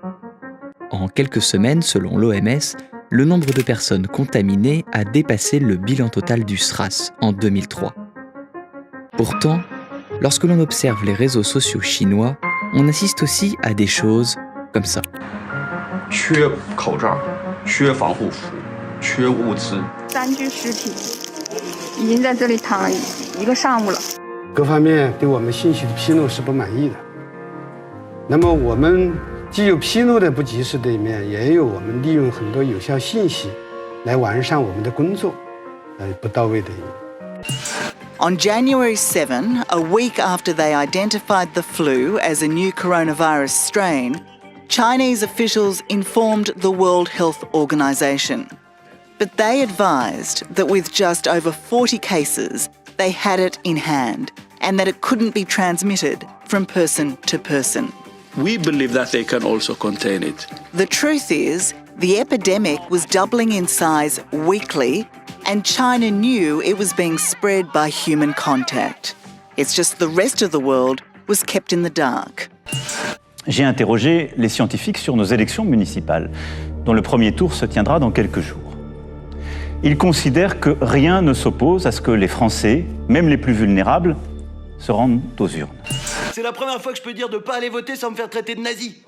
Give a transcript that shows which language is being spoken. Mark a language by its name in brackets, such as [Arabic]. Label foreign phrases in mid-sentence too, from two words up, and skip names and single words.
[French] En quelques semaines, selon l'OMS, le nombre de personnes contaminées a dépassé le bilan total du SRAS en 2003. Pourtant, lorsque l'on observe les réseaux sociaux chinois, on assiste aussi à des choses comme ça. [Chinese] 缺口罩，缺防护服，缺物资。 3具尸体已经在这里躺了一个上午了。各方面对我们信息的披露是不满意的。那么我们既有披露的不及时的一面，也有我们利用很多有效信息来完善我们的工作，不到位的一面。 [English] On January 7, a week after they identified the flu as a new coronavirus strain, Chinese officials informed the World Health Organization. But they advised that with just over 40 cases, they had it in hand and that it couldn't be transmitted from person to person. We believe that they can also contain it. The truth is, the epidemic was doubling in size weekly, and China knew it was being spread by human contact. It's just the rest of the world was kept in the dark. [French] J'ai interrogé les scientifiques sur nos élections municipales, dont le premier tour se tiendra dans quelques jours. Ils considèrent que rien ne s'oppose à ce que les Français, même les plus vulnérables, se rendent aux urnes. C'est la première fois que je peux dire de pas aller voter sans me faire traiter de nazi.